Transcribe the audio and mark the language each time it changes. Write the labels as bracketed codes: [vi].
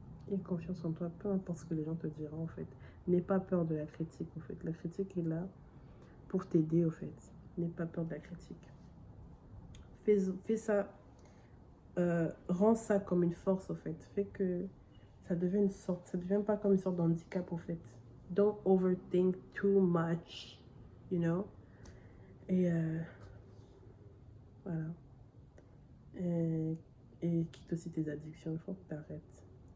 [fr] Aie confiance en toi, peu importe ce que les gens te diront en fait. N'aie pas peur de la critique en fait. La critique est là pour t'aider en fait. N'aie pas peur de la critique. Fais ça, rends ça comme une force en fait. Fais que ça devient pas comme une sorte d'handicap en fait. [en] Don't overthink too much, you know. [fr] Et voilà. Et quitte aussi tes addictions, il faut que tu arrêtes.